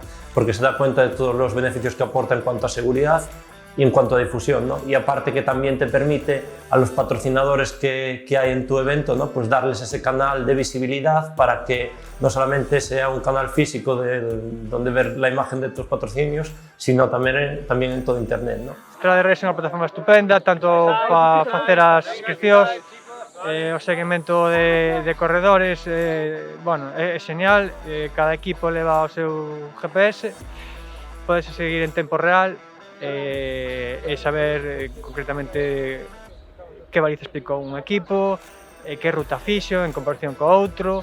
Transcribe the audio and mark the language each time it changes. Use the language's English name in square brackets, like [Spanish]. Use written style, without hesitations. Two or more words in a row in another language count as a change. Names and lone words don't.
[Spanish] Porque se da cuenta de todos los beneficios que aporta en cuanto a seguridad y en cuanto a difusión, ¿no? Y aparte que también te permite a los patrocinadores que hay en tu evento, ¿no? Pues darles ese canal de visibilidad para que no solamente sea un canal físico donde ver la imagen de tus patrocinios, sino también en todo internet, ¿no? [Galician] Track Race é unha plataforma estupenda, tanto para facer as inscripcións, o seguimento de corredores, bueno, é genial, cada equipo leva o seu GPS, podes seguir en tempo real, e saber concretamente que baliza explicou un equipo, que ruta fixo en comparación co outro.